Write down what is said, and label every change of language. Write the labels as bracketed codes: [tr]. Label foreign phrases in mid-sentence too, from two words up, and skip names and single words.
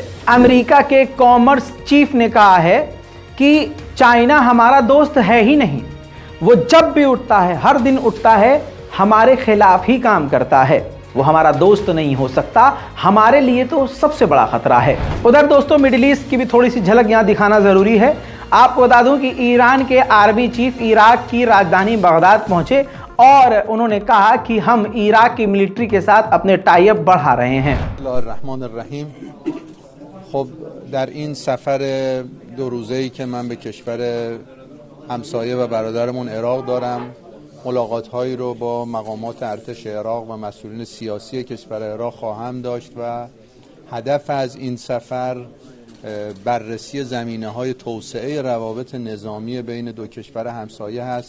[hi] अमेरिका के [en] commerce chief [hi] ने कहा है कि चाइना हमारा दोस्त है ही नहीं, वो जब भी उठता है, हर दिन उठता है, हमारे खिलाफ ही काम करता है, वो हमारा दोस्त नहीं हो सकता, हमारे लिए तो सबसे बड़ा खतरा है। उधर दोस्तों मिडिल ईस्ट की भी थोड़ी सी झलक यहाँ दिखाना ज़रूरी है। आपको बता दूं कि ईरान के [en] army chief [hi] इराक की राजधानी बगदाद पहुंचे और उन्होंने कहा कि हम इराक की मिलिट्री के साथ अपने [en] tie up [hi] बढ़ा रहे हैं। [fa] خب در این سفر دو روزه‌ای که من به کشور همسایه و برادرمون عراق دارم، ملاقات‌هایی رو با مقامات ارتش عراق و مسئولین سیاسی کشور عراق خواهم داشت و هدف از این سفر بررسی زمینه‌های توسعه روابط نظامی بین دو کشور همسایه هست.